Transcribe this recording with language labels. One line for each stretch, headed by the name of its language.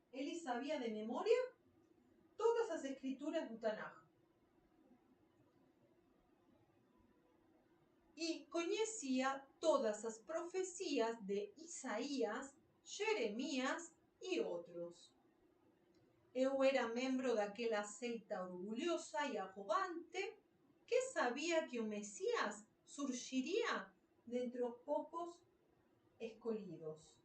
Portuguese: Ele sabia de memoria todas as escrituras do Tanaj.
Spanish: Y conocía todas las profecías de Isaías, Jeremías y otros.
Portuguese: Eu era membro daquela seita orgulhosa e arrogante que sabia que o Mesías surgiria dentre os poucos escolhidos.